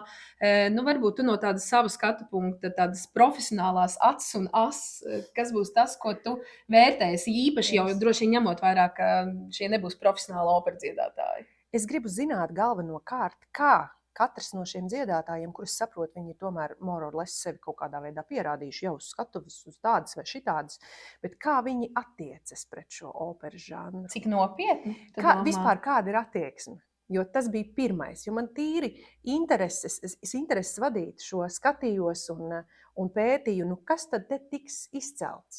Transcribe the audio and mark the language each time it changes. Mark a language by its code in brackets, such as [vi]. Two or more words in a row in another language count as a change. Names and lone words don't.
[lv] Varbūt tu no tādas sava skatu punkta, tādas profesionālās acis un kas būs tas, ko tu vērtēsi īpaši, jau droši vien ņemot vairāk, ka šie nebūs profesionāli operas dziedātāji. Es gribu zināt galvenokārt, kā katrs no šiem dziedātājiem, kurus saprotu, viņi ir tomēr [en] more or less [lv] sevi kaut kādā veidā pierādījuši jau uz skatuves, uz tādas vai šitādas, bet kā viņi attiecas pret šo operas žanru? Cik nopietni? Vispār kāda ir attieksme? Jo tas bija pirmais, jo man tīri intereses vadīt šo skatījos un pētīju, kas tad te tiks izcelts?